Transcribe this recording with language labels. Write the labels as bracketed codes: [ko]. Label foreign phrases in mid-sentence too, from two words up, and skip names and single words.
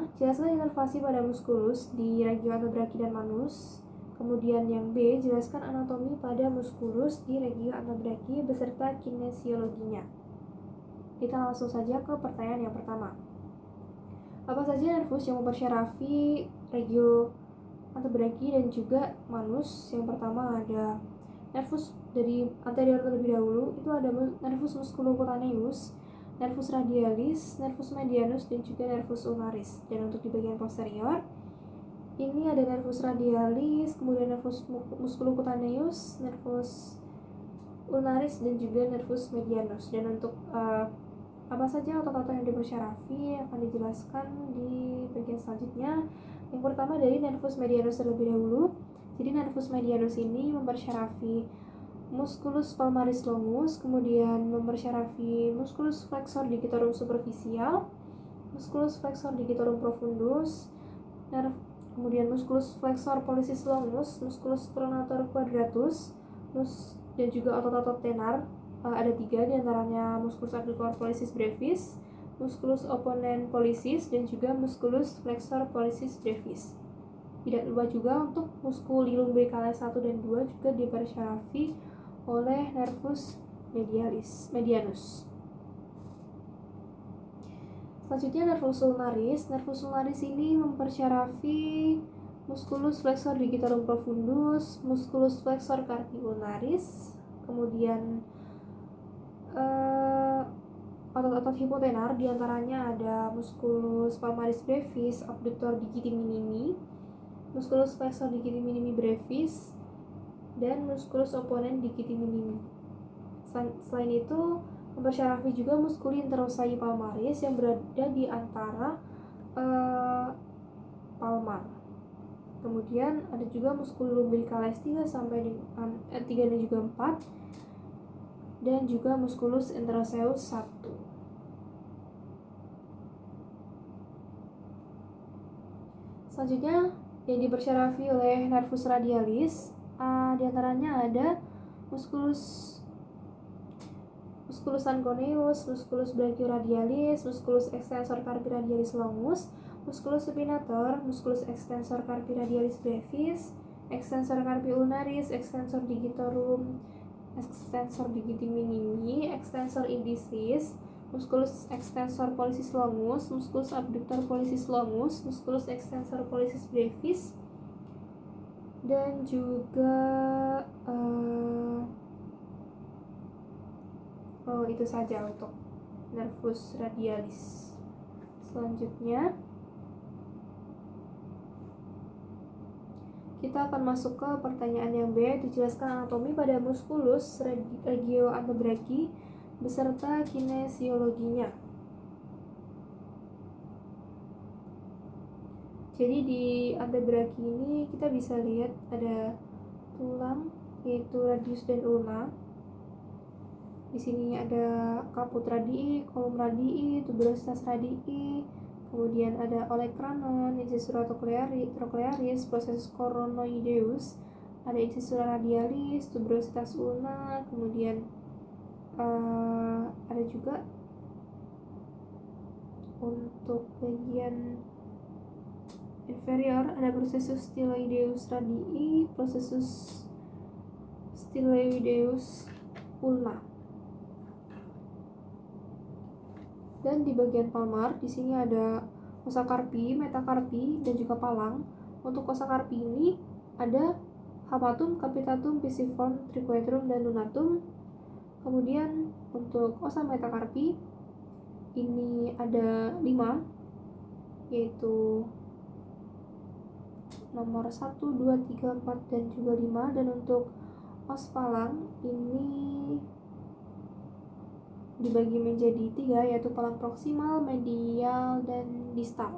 [id] Jelaskan inervasi pada muskulus di regio antebraki dan manus. Kemudian yang B, jelaskan anatomi pada muskulus di regio antebraki beserta kinesiologinya. Kita langsung saja ke pertanyaan yang pertama. Apa saja nervus yang mempersyarafi regio antebraki dan juga manus? Yang pertama ada nervus dari anterior terlebih dahulu, itu ada nervus musculocutaneus, nervus radialis, nervus medianus, dan juga nervus ulnaris. Dan untuk di bagian posterior, ini ada nervus radialis, kemudian nervus musculocutaneus, nervus ulnaris, dan juga nervus medianus. Dan untuk apa saja otot-otot yang dipersyarafi akan dijelaskan di bagian selanjutnya. Yang pertama dari nervus medianus terlebih dahulu. Jadi nervus medianus ini mempersyarafi musculus palmaris longus, kemudian mempersyarafi musculus flexor digitorum superficial, musculus flexor digitorum profundus, kemudian musculus flexor pollicis longus, musculus pronator quadratus, dan juga otot-otot tenar. Ada 3 diantaranya musculus abductor pollicis brevis, musculus opponent pollicis, dan juga musculus flexor pollicis brevis. Tidak lupa juga untuk muskuli lumbricalis 1 dan 2 juga dipersyarafi oleh nervus medianus. Selanjutnya nervus ulnaris. Nervus ulnaris ini mempersyarafi musculus flexor digitorum profundus, musculus flexor carpi ulnaris, kemudian otot-otot hipotenar, diantaranya ada musculus palmaris brevis, abductor digiti minimi, musculus flexor digiti minimi brevis, dan musculus opponent digiti minimi. Selain itu, mempersyarafi juga muskuli interosai palmaris yang berada di antara palmar. Kemudian ada juga muskuli lumbricalis 3 dan juga 4, dan juga musculus interoseus 1. Selanjutnya yang dipersyarafi oleh nervus radialis, diantaranya ada musculus anconeus, musculus brachioradialis, musculus extensor carpi radialis longus, musculus supinator, musculus extensor carpi radialis brevis, extensor carpi ulnaris, extensor digitorum, extensor digiti minimi, extensor indicis, musculus extensor pollicis longus, musculus abductor pollicis longus, musculus extensor pollicis brevis, dan juga itu saja untuk nervus radialis. Selanjutnya kita akan masuk ke pertanyaan yang B, dijelaskan anatomi pada musculus regio antebraki beserta kinesiologinya. Jadi di antebraki ini kita bisa lihat ada tulang, yaitu radius dan ulna. Di sini ada caput radii, column radii, tuberositas radii, kemudian ada olecranon, incisura trochlearis, processus coronoideus, ada incisura radialis, tuberositas ulna, kemudian ada juga untuk bagian inferior ada processus styloideus radii, processus styloideus ulna. Dan di bagian palmar, di sini ada osa carpi, metacarpi, dan juga palang. Untuk osa carpi ini ada Hapatum, capitatum, pisiform, triquetrum, dan lunatum. Kemudian untuk ossa metacarpi ini ada 5, yaitu nomor 1, 2, 3, 4, dan juga 5. Dan untuk os palang ini dibagi menjadi 3, yaitu palang proksimal, medial, dan distal.